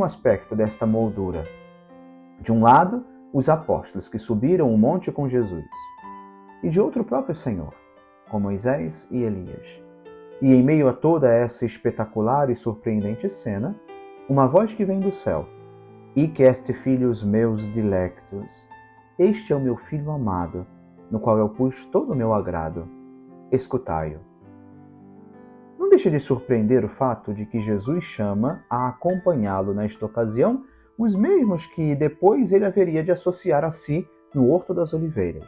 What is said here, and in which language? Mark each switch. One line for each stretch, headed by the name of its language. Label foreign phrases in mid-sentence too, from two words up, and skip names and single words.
Portuguese: Último aspecto desta moldura. De um lado, os apóstolos que subiram o monte com Jesus, e de outro o próprio Senhor, com Moisés e Elias. E em meio a toda essa espetacular e surpreendente cena, uma voz que vem do céu:
Latin: Hic est filhos meus dilectus,
Portuguese: este é o meu filho amado, no qual eu pus todo o meu agrado. Escutai-o. Não deixa de surpreender o fato de que Jesus chama a acompanhá-lo nesta ocasião os mesmos que depois ele haveria de associar a si no Horto das Oliveiras.